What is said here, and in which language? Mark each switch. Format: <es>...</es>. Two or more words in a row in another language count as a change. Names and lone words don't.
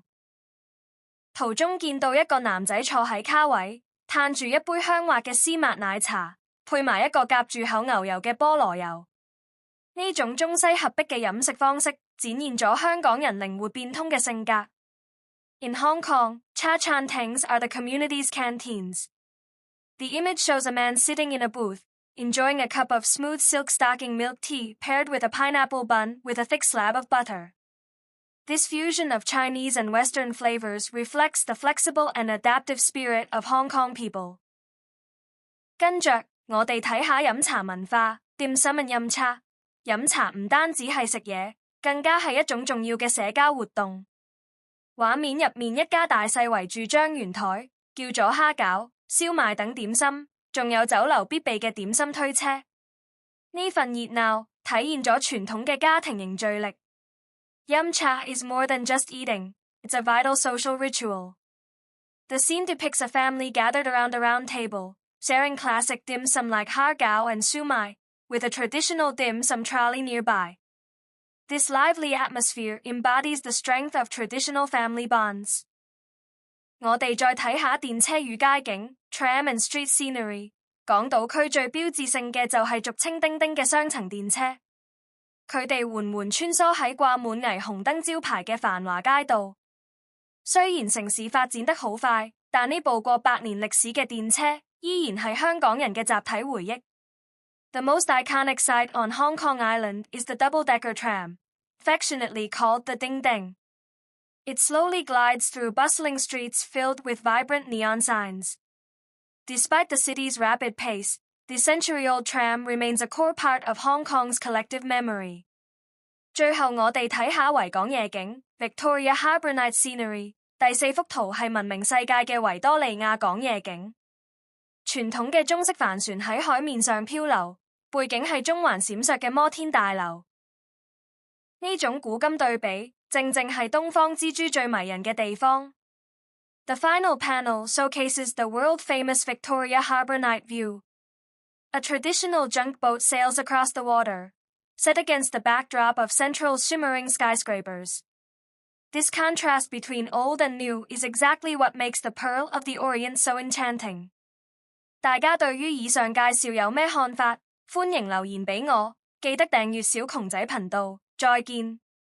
<yue>途中見到一個男仔坐喺卡位，嘆住一杯香滑嘅絲襪奶茶，配埋一個夾住口牛油嘅菠蘿油。呢種中西合璧嘅飲食方式，展現咗香港人靈活變通嘅性格。</yue> <en>In Hong Kong, cha chantangs are the community's canteens. The image shows a man sitting in a booth, enjoying a cup of smooth silk stocking milk tea paired with a pineapple bun with a thick slab of butter. This fusion of Chinese and Western flavors reflects the flexible and adaptive spirit of Hong Kong people.</en> <yue>跟着，我哋睇下飲茶文化。</yue> <en>Dim sum and</en> <yue>飲茶。飲茶唔單止係食嘢，更加係一種重要嘅社交活動。畫面入面一家大細圍住張圓台，叫咗蝦餃、燒賣等點心，仲有酒樓必備嘅點心推車。呢份熱鬧體現咗傳統嘅家庭凝聚力。</yue> <en>飲茶 is more than just eating, it's a vital social ritual. The scene depicts a family gathered around a round table, sharing classic dim sum like 蝦餃and燒賣, with a traditional dim sum trolley nearby. This lively atmosphere embodies the strength of traditional family bonds.</en> <yue>我哋再睇下電車與街景</yue> <en>Tram and Street Scenery。</en> <yue>港島區最標誌性嘅就係俗稱叮叮嘅雙層電車，佢哋緩緩穿梭喺掛滿霓虹燈招牌嘅繁華街道。雖然城市發展得好快，但呢部過100年歷史嘅電車依然係香港人嘅集體回憶。</yue> <en>The most iconic sight on Hong Kong Island is the double-decker tram, affectionately called the Ding Ding. It slowly glides through bustling streets filled with vibrant neon signs. Despite the city's rapid pace, the century-old tram remains a core part of Hong Kong's collective memory.</en> <yue>最後我哋睇下維港夜景</yue> <en>Victoria Harbour Night Scenery。</en> <yue>第4幅圖係聞名世界嘅維多利亞港夜景。傳統嘅中式帆船喺海面上漂流，背景係中環閃爍嘅摩天大樓。呢種古今對比，正正係東方之珠最迷人嘅地方。</yue> <en>The final panel showcases the world-famous Victoria Harbour night view. A traditional junk boat sails across the water, set against the backdrop of Central's shimmering skyscrapers. This contrast between old and new is exactly what makes the Pearl of the Orient so enchanting.</en> <yue>大家對於以上介紹有咩看法？歡迎留言俾我，記得訂閱小窮仔頻道，再見。</yue>